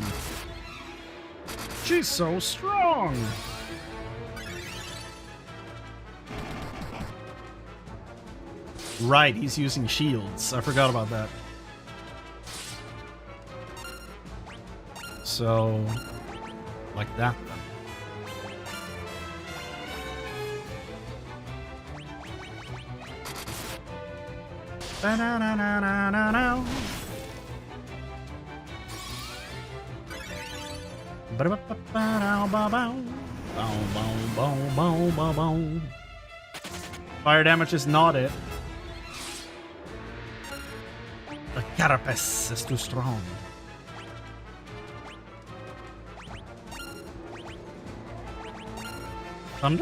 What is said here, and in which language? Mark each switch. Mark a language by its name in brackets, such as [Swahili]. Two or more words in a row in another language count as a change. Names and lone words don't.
[English] She's so strong. Right, he's using shields. I forgot about that. So, like that then. Ba-na-na-na-na-na-na. Ba-da-ba-ba-ba-bow-bow. Fire damage is not it. The carapace is too strong. Thunder?